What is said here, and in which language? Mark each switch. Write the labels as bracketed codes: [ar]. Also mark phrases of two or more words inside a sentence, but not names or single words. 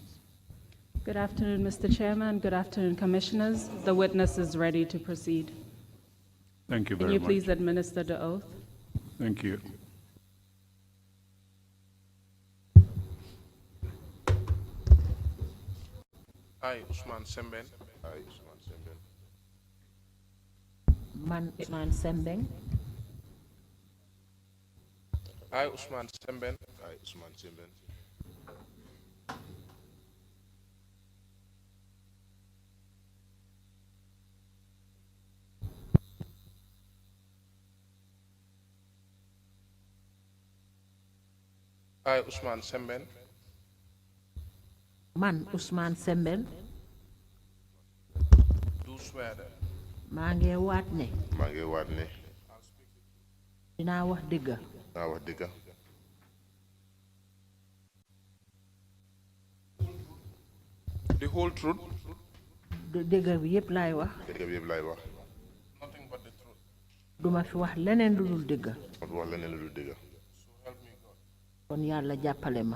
[en] Good afternoon, Mr. Chairman. Good afternoon, Commissioners. The witness is ready to proceed. Thank you Can very you much. please administer the oath? Thank you. I, Ousmane Sembène. I, Ousmane Sembène. [wo] Man Ousmane Sembène. [en] I, Ousmane Sembène. I, Ousmane Sembène. I, Ousmane Sembène. [wo] Man Ousmane Sembène. [en] Do swear that. [wo] maa ngi waat ne. maa ngi waat ne. dinaa wax dëgg. dinaa wax dëgg. [en] The whole truth. [wo] dëgg bi yëpp laay wax. dëgg bi yëpp laay wax. [en] Nothing but the truth. [wo] duma fi wax leneen lu dul dëgg. du wax leneen lu dul dëgg. [en] So help me God. [wo] kon yàlla jàppale ma.